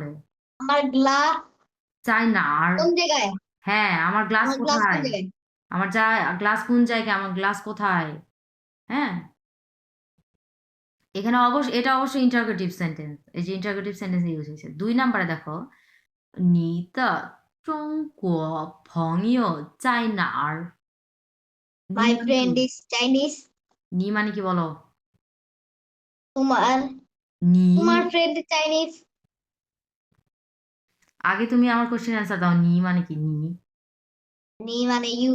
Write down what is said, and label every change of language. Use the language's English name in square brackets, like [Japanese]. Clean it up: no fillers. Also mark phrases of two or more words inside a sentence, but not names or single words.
[Bangla] আমার গ্লাস [Chinese] 在哪儿, [Bangla] কোন জায়গায়? হ্যাঁ, আমার গ্লাস আমার গ্লাস কোন কোথায়, জায়গায়? আমার যা গ্লাস কোন জায়গায়, আমার গ্লাস কোথায়, হ্যাঁ, এখানে এটা অবশ্যই [English] interrogative sentence, [Bangla] এই যে [English] interrogative sentence [Bangla] ইউজ হয়েছে। 2 নাম্বারে দেখো, [Chinese] 你的中国朋友在哪儿? [English] মাই নিয়ন্ত্রণ, friend is Chinese. [Bangla] নি মানে কি বলো? তোমার নি তোমার [English] friend Chinese. [Bangla] আগে তুমি আমার কোশ্চেন অ্যান্সার দাও, নি মানে কি? নি নি মানে ইউ।